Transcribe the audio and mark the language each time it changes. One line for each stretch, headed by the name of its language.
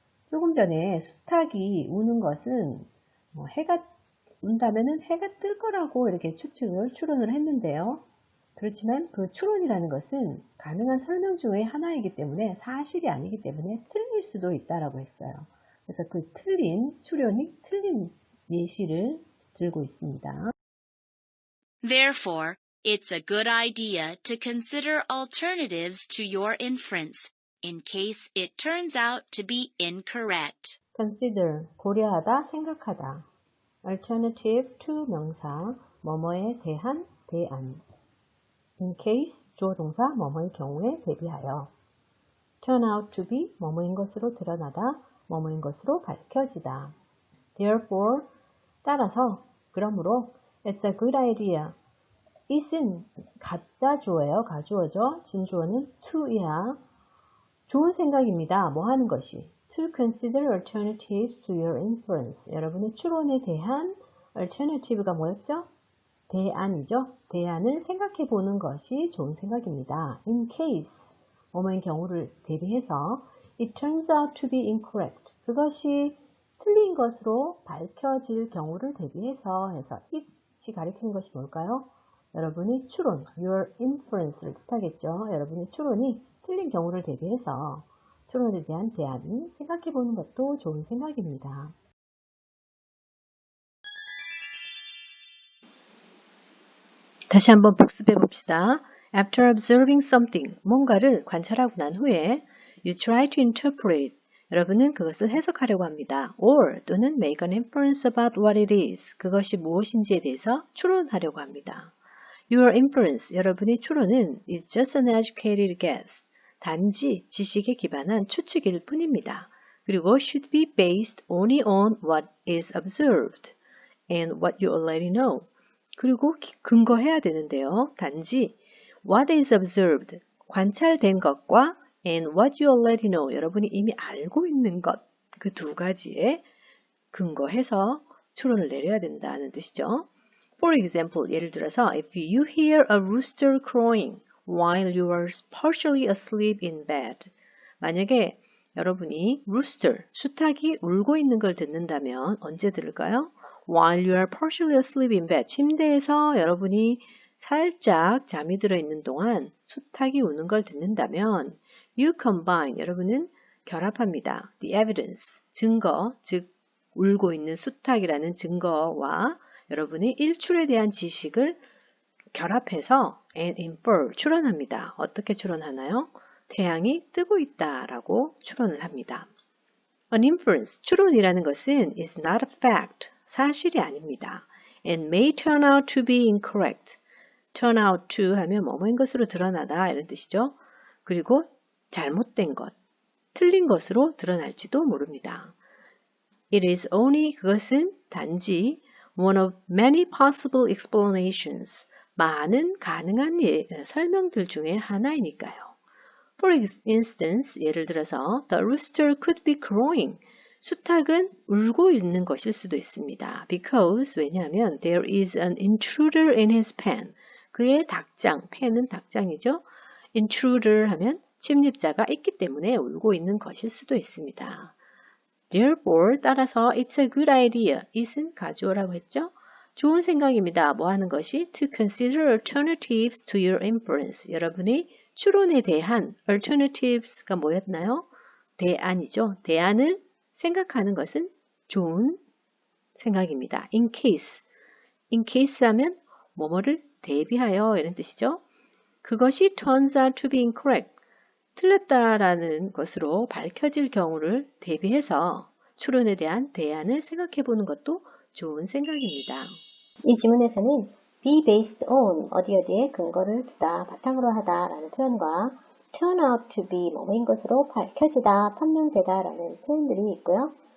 Korean: 조금 전에 수탉이 우는 것은 해가 운다면은 해가 뜰 거라고 이렇게 추론을 했는데요. 그렇지만 그 추론이라는 것은 가능한 설명 중의 하나이기 때문에 사실이 아니기 때문에 틀릴 수도 있다라고 했어요. 그래서 그 틀린 추론이 틀린 예시를 들고 있습니다.
English: Therefore, it's a good idea to consider alternatives to your inference in case it turns out to be incorrect.
Korean: consider, 고려하다, 생각하다. alternative to 명사, 뭐뭐에 대한, 대안. in case, 주어 동사, 뭐뭐의 경우에 대비하여. turn out to be, 뭐뭐인 것으로 드러나다, 뭐뭐인 것으로 밝혀지다. therefore, 따라서, 그러므로, it's a good idea. it은 가짜 주어예요. 가주어죠. 진주어는 to이야. 좋은 생각입니다. 뭐 하는 것이.
English: To consider alternatives to your inference.
Korean: 여러분의 추론에 대한 alternative가 뭐였죠? 대안이죠. 대안을 생각해 보는 것이 좋은 생각입니다.
English: In case,
Korean: 뭐뭐인 경우를 대비해서
English: it turns out to be incorrect.
Korean: 그것이 틀린 것으로 밝혀질 경우를 대비해서 해서 it이 가리키는 것이 뭘까요? 여러분이 추론,
English: your inference
Korean: 를 뜻하겠죠. 여러분의 추론이 틀린 경우를 대비해서 추론에 대한 대안을 생각해 보는 것도 좋은 생각입니다. 다시 한번 복습해 봅시다.
English: After observing something,
Korean: 뭔가를 관찰하고 난 후에
English: you try to interpret,
Korean: 여러분은 그것을 해석하려고 합니다.
English: or
Korean: 또는
English: make an inference about what it is,
Korean: 그것이 무엇인지에 대해서 추론하려고 합니다.
English: Your inference,
Korean: 여러분의 추론은
English: is just an educated guess,
Korean: 단지 지식에 기반한 추측일 뿐입니다. 그리고
English: should be based only on what is observed and what you already know.
Korean: 그리고 근거해야 되는데요. 단지
English: what is observed,
Korean: 관찰된 것과
English: and what you already know,
Korean: 여러분이 이미 알고 있는 것, 그 두 가지에 근거해서 추론을 내려야 된다는 뜻이죠.
English: For example,
Korean: 예를 들어서
English: if you hear a rooster crowing while you are partially asleep in bed,
Korean: 만약에 여러분이
English: rooster,
Korean: 수탉이 울고 있는 걸 듣는다면 언제 들을까요?
English: While you are partially asleep in bed,
Korean: 침대에서 여러분이 살짝 잠이 들어 있는 동안 수탉이 우는 걸 듣는다면
English: you combine,
Korean: 여러분은 결합합니다.
English: The evidence,
Korean: 증거, 즉 울고 있는 수탉이라는 증거와 여러분의 일출에 대한 지식을 결합해서
English: and infer,
Korean: 추론합니다. 어떻게 추론하나요? 태양이 뜨고 있다라고 추론을 합니다.
English: An inference,
Korean: 추론이라는 것은
English: is not a fact,
Korean: 사실이 아닙니다.
English: And may turn out to be incorrect.
Korean: turn out to 하면 뭐뭐인 것으로 드러나다 이런 뜻이죠. 그리고 잘못된 것, 틀린 것으로 드러날지도 모릅니다.
English: It is only,
Korean: 그것은 단지
English: one of many possible explanations,
Korean: 많은 가능한 설명들 중에 하나이니까요.
English: For instance,
Korean: 예를 들어서
English: the rooster could be crowing.
Korean: 수탉은 울고 있는 것일 수도 있습니다.
English: Because,
Korean: 왜냐하면
English: there is an intruder in his pen.
Korean: 그의 닭장, 펜은 닭장이죠. intruder 하면 침입자가 있기 때문에 울고 있는 것일 수도 있습니다.
English: Therefore,
Korean: 따라서
English: it's a good idea.
Korean: it은 가주어라고 했죠. 좋은 생각입니다. 뭐 하는 것이?
English: To consider alternatives to your inference.
Korean: 여러분의 추론에 대한 alternatives가 뭐였나요? 대안이죠. 대안을 생각하는 것은 좋은 생각입니다.
English: In case.
Korean: In case 하면 뭐뭐를 대비하여 이런 뜻이죠. 그것이
English: turns out to be incorrect.
Korean: 틀렸다라는 것으로 밝혀질 경우를 대비해서 추론에 대한 대안을 생각해 보는 것도 좋은 생각입니다. 이 지문에서는 be based on, 어디에 근거를 두다, 바탕으로 하다 라는 표현과 turn out to be, 뭐뭐인 것으로 밝혀지다, 판명되다 라는 표현들이 있고요.